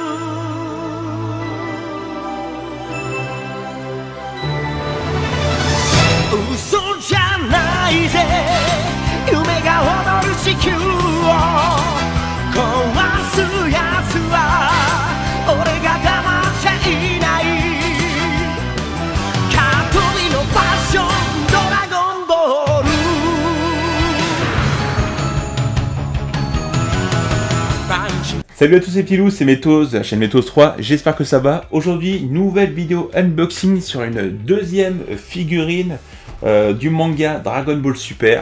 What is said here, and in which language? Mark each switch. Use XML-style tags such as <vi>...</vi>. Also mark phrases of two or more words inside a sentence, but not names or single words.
<ja>嘘じゃないぜ夢が踊る地球を壊すやつは俺が黙っちゃいないカトリのパッションドラゴンボール</ja> <fr>Salut à tous les petits loups, c'est Métos de la chaîne Métos 3, j'espère que ça va. Aujourd'hui, nouvelle vidéo unboxing sur une deuxième figurine du manga Dragon Ball Super.</fr>